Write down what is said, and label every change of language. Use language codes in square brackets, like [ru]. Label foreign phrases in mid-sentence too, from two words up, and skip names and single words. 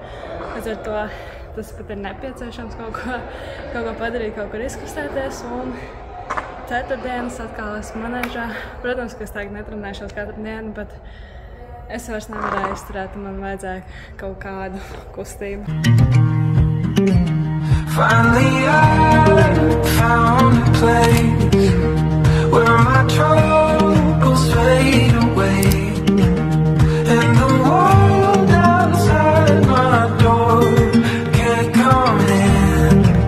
[lv] Līdz ar to tas pat ir nepieciešams kaut ko padarīt, kaut kur izkustēties. Un ceturtdienas atkal esmu manēžā. Protams, ka es tagad netrenēšos katru dienu, bet es vairs nevarēju izturēt, un man vajadzēja kaut kādu kustību. [en] Finally I found a place where my troubles fade away and the world outside my door can't come in.